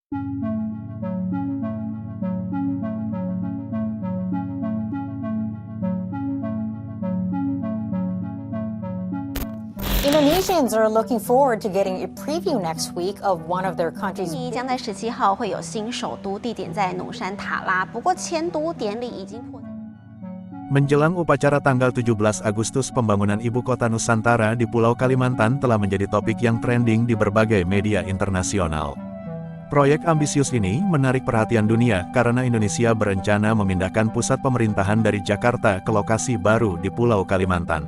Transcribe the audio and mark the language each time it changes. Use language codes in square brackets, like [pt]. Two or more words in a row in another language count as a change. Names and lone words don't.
[en] Indonesians are looking forward to getting a preview next week of one of their country's. [zh] 印尼将在17号会有新首都，地点在努山塔拉。不过迁都典礼已经迫在。 [id] Menjelang upacara tanggal 17 Agustus pembangunan ibu kota Nusantara di Pulau Kalimantan telah menjadi topik yang trending di berbagai media internasional. Proyek ambisius ini menarik perhatian dunia karena Indonesia berencana memindahkan pusat pemerintahan dari Jakarta ke lokasi baru di Pulau Kalimantan.